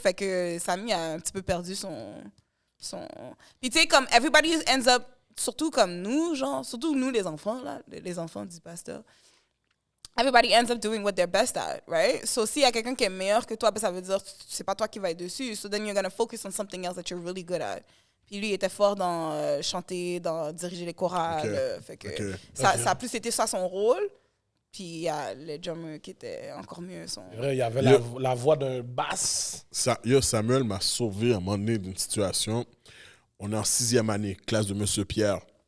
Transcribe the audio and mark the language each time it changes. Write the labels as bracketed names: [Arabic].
[French] Fait que Samy a un petit peu perdu son... Puis tu sais, comme [English] everybody ends up, [French] surtout comme nous, genre, surtout nous les enfants, là, les enfants du pasteur, [English] everybody ends up doing what they're best at, right? [French] So s'il y a quelqu'un qui est meilleur que toi, ben, ça veut dire que c'est pas toi qui vas être dessus. [English] So then you're gonna focus on something else that you're really good at. [French] Puis lui, il était fort dans chanter, dans diriger les chorales. Fait que ça a plus été ça son rôle. Puis il y a les drummers qui étaient encore mieux. Il y avait la voix d'un basse. Samuel m'a sauvé à un moment donné d'une situation. On est en 6e année, classe de Monsieur Pierre.